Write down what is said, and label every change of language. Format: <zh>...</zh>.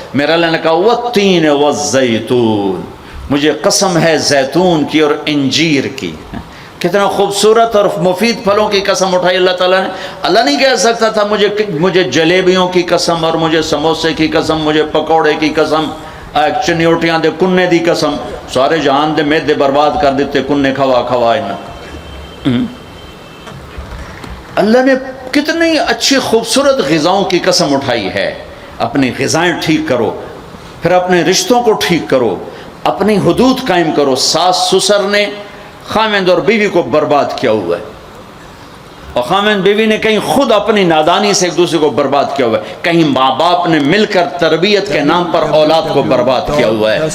<ur>میرا اللہ نے کہا</ur> <ar>والتین والزیتون،</ar> <ur>مجھے قسم ہے زیتون کی اور انجیر کی. کتنا خوبصورت اور مفید پھلوں کی قسم اٹھائی اللہ تعالیٰ نے. اللہ نہیں کہہ سکتا تھا مجھے جلیبیوں کی قسم اور مجھے سموسے کی قسم، مجھے پکوڑے کی قسم،</ur> <pa>چنیوٹیاں دے کنے دی قسم. سارے جہان دے میدے برباد کر دیتے کنے کھوا.</pa> <ur>اللہ نے کتنی اچھی خوبصورت غذاؤں کی قسم اٹھائی ہے. اپنی غذائیں ٹھیک کرو، پھر اپنے رشتوں کو ٹھیک کرو، اپنی حدود قائم کرو. ساس سسر نے خاوند اور بیوی کو برباد کیا ہوا ہے، اور خاوند بیوی نے کہیں خود اپنی نادانی سے ایک دوسرے کو برباد کیا ہوا ہے، کہیں ماں باپ نے مل کر تربیت کے نام پر اولاد کو برباد کیا ہوا ہے.</ur>